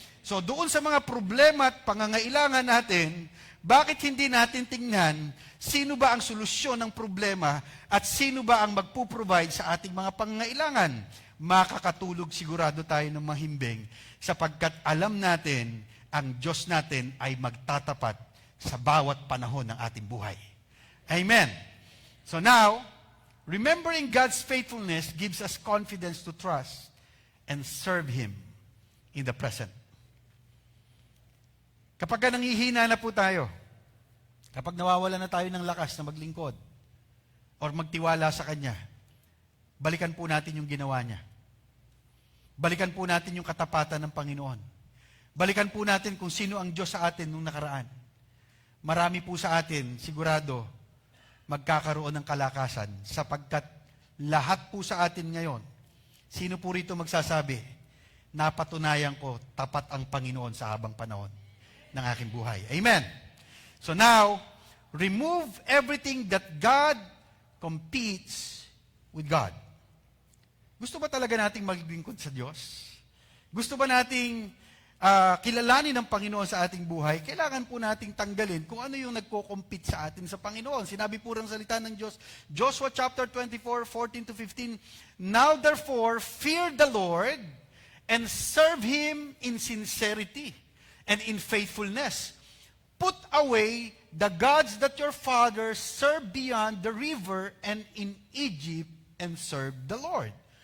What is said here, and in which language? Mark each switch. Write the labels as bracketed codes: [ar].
[tl] So doon sa mga problema at pangangailangan natin, bakit hindi natin tingnan sino ba ang solusyon ng problema at sino ba ang magpuprovide sa ating mga pangangailangan? Makakatulog sigurado tayo ng mahimbing sapagkat alam natin ang Diyos natin ay magtatapat sa bawat panahon ng ating buhay. Amen. [en] So now, remembering God's faithfulness gives us confidence to trust and serve Him in the present. [tl] Kapag nangihina na po tayo, kapag nawawala na tayo ng lakas na maglingkod or magtiwala sa Kanya, balikan po natin yung ginawa niya. Balikan po natin yung katapatan ng Panginoon. Balikan po natin kung sino ang Diyos sa atin nung nakaraan. Marami po sa atin, sigurado, magkakaroon ng kalakasan sapagkat lahat po sa atin ngayon, sino po rito magsasabi, napatunayan ko, tapat ang Panginoon sa habang panahon ng aking buhay. Amen. [en] So now, remove everything that God competes with God. [tl] Gusto ba talaga nating maglingkod sa Diyos? Gusto ba nating kilalanin ng Panginoon sa ating buhay? Kailangan po nating tanggalin kung ano yung nagko-compete sa atin sa Panginoon. Sinabi po ng salita ng Diyos, [en] Joshua chapter 24, 14-15, Now therefore, fear the Lord and serve Him in sincerity and in faithfulness. Put away the gods that your fathers served beyond the river and in Egypt and serve the Lord.